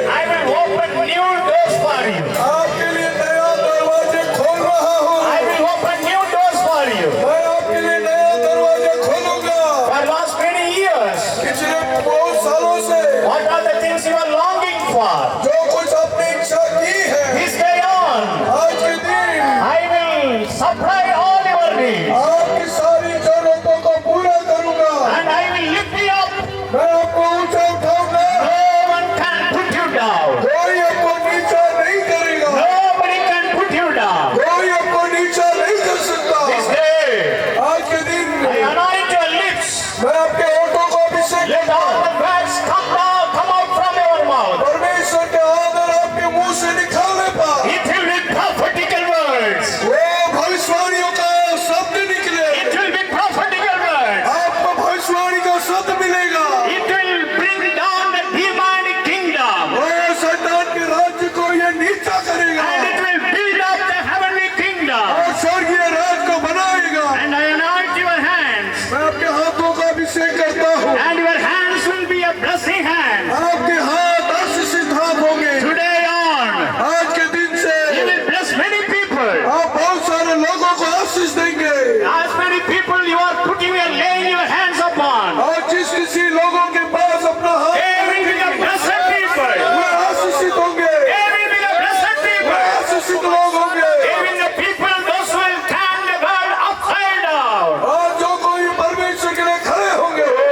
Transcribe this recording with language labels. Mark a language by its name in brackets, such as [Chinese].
[English] I will open new doors for you. [Hindi] आपके लिए नया दरवाजे खोल रहा हूँ। [English] I will open new doors for you. [Hindi] मैं आपके लिए नया दरवाजा खोलूंगा। [English] For last many years, [Hindi] पिछले बहुत सालों से [English] what are the things you are longing for? [Hindi] जो कुछ अपनी इच्छा की है, [English] This day on, [Hindi] आज के दिन [English] I will supply all your needs. [Hindi] आपकी सारी जरूरतों को पूरा करूंगा। [English] And I will lift you up. [Hindi] मैं आपको ऊंचा उठाऊंगा। [English] No one can put you down. [Hindi] कोई आपको नीचा नहीं करेगा। [English] Nobody can put you down. [Hindi] कोई आपको नीचा नहीं कर सकता। [English] This day, [Hindi] आज के दिन [English] I anoint your lips. [Hindi] मैं आपके होठों को अभिषेक [English] Let all the words come out from your mouth. [Hindi] परमेश्वर के आदर आपके मुंह से निकालने पर [English] It will be prophetical words. [Hindi] वो भविष्यवाणियों का शब्द निकले। [English] It will be prophetical words. [Hindi] आपको भविष्यवाणी का शब्द मिलेगा। [English] It will bring down the demonic kingdom. [Hindi] वो शैतान के राज्य को ये नीचा करेगा [English] And it will build up the heavenly kingdom. [Hindi] और स्वर्गीय राज को बनाएगा। [English] And I anoint your hands. [Hindi] मैं आपके हाथों का अभिषेक करता हूँ। [English] And your hands will be a blessing hand. [Hindi] आपके हाथ आशीषित हाथ होंगे। [English] Today on, [Hindi] आज के दिन से [English] you will bless many people. [Hindi] आप बहुत सारे लोगों को आशीष देंगे। [English] As many people you are laying your hands upon. [Hindi] और जिस किसी लोगों के पास अपना हाथ [English] They will be the blessed people. [Hindi] वे आशीषित होंगे। [English] They will be the blessed [Hindi] way [English] people. [Hindi] आशीषित लोग होंगे। [English] They will be the people those who will turn the world upside down. [Hindi] और जो कोई परमेश्वर के लिए खड़े होंगे